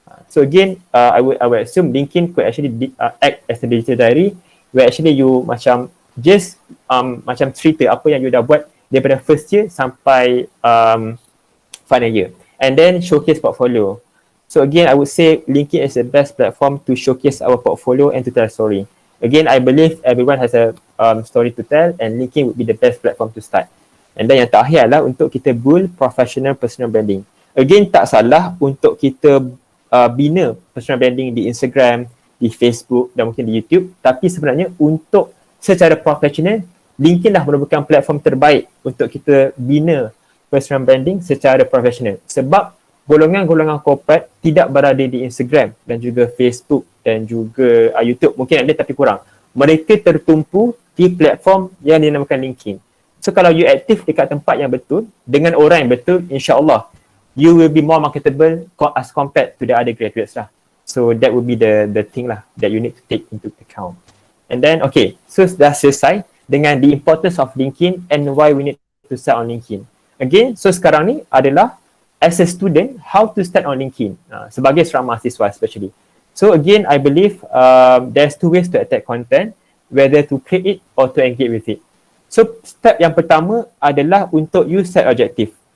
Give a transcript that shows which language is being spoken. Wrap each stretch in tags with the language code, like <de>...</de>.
<en>So again, I would assume LinkedIn could actually act as a digital diary where actually you macam just macam</en> <ms>cerita apa yang you dah buat daripada</ms> <en>first year sampai final year, and then showcase portfolio. So again, I would say LinkedIn is the best platform to showcase our portfolio and to tell a story. Again, I believe everyone has a story to tell, and LinkedIn would be the best platform to start.</en> <ms>And then yang terakhir adalah untuk kita</ms> <en>build professional personal branding.</en> <ms>Again, tak salah untuk kita bina personal branding di Instagram, di Facebook dan mungkin di YouTube. Tapi sebenarnya untuk secara profesional, LinkedIn dah merupakan platform terbaik untuk kita bina personal branding secara profesional. Sebab golongan-golongan corporate tidak berada di Instagram dan juga Facebook dan juga YouTube. Mungkin ada tapi kurang. Mereka tertumpu di platform yang dinamakan LinkedIn.</ms> <en>So</en> <ms>kalau you aktif dekat tempat yang betul,</ms> <en>dengan orang yang betul, insya-Allah you will be more marketable as compared to the other graduates lah. So that would be the thing lah that you need to take into account. And then okay, so dah selesai dengan the importance of LinkedIn and why we need to start on LinkedIn. Again, so</en> <ms>sekarang ni adalah</ms> <en>as a student, how to start on LinkedIn</en> <ms>sebagai seorang mahasiswa</ms> <en>especially. So again, I believe there's two ways to attack content, whether to create it or to engage with it.</en> <ms>So step yang pertama adalah untuk you set objective.</ms>